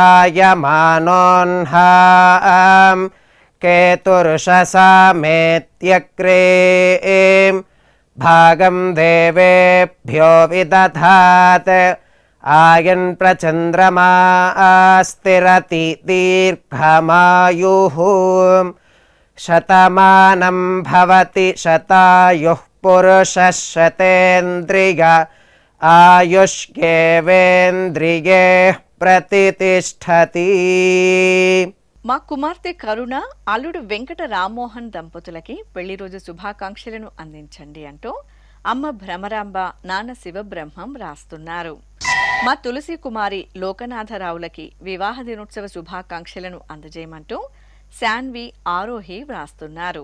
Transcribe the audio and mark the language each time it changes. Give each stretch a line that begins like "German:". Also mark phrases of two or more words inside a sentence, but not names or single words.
Sanskrit: जायमानोऽह्नां केतुर्षसामेत्यग्रे भागं देवेभ्यो विदधात् आयन् प्रचन्द्रमास्तिरति दीर्घमायुः शतमानं भवति शतायुः पुरुषः शतेन्द्रिय आयुष्येवेन्द्रिये प्रतितिष्ठति.
Telugu: మా కుమార్తె కరుణ అల్లుడు వెంకట రామ్మోహన్ దంపతులకి పెళ్లి రోజు శుభాకాంక్షలను అందించండి అంటూ అమ్మ భ్రమరాంబ నాన్న శివబ్రహ్మం రాస్తున్నారు. మా తులసి కుమారి లోకనాథరావులకి వివాహ దినోత్సవ శుభాకాంక్షలను అందజేయమంటూ శాన్వి ఆరోహి వ్రాస్తున్నారు.